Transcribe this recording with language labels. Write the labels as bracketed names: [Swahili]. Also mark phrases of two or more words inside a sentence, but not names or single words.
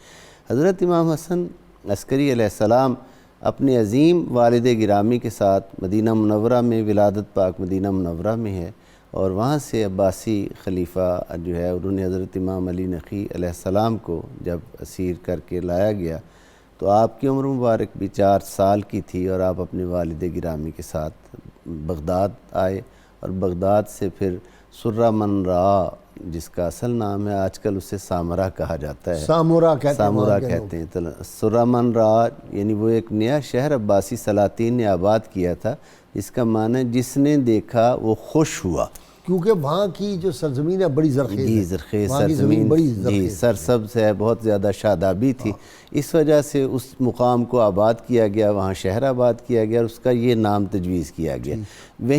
[Urdu] حضرت امام حسن عسکری [Arabic] علیہ السلام [Urdu] اپنے عظیم والد گرامی کے ساتھ مدینہ منورہ میں، ولادت پاک مدینہ منورہ میں ہے، اور وہاں سے عباسی خلیفہ جو ہے انہوں نے حضرت امام علی نقی [Arabic] علیہ السلام [Urdu] کو جب اسیر کر کے لایا گیا تو آپ کی عمر مبارک بھی 4 سال کی تھی، اور آپ اپنے والد گرامی کے ساتھ بغداد آئے، اور بغداد سے پھر سرہ من را، جس کا اصل نام ہے آج کل اسے سامرا کہا جاتا ہے، سامورا کہتے ہیں، تو سرہ من را یعنی وہ ایک نیا شہر عباسی سلاطین نے آباد کیا تھا، جس کا معنی جس نے دیکھا وہ خوش ہوا، کیونکہ وہاں کی جو سرزمین ہے بڑی زرخیز جی ہے، زرخیز وہاں کی زمین سرزمین، بڑی جی زرخیز سرسبز ہے، بہت زیادہ شادابی تھی، اس وجہ سے اس مقام کو آباد کیا گیا، وہاں شہر آباد کیا گیا اور اس کا یہ نام تجویز کیا گیا۔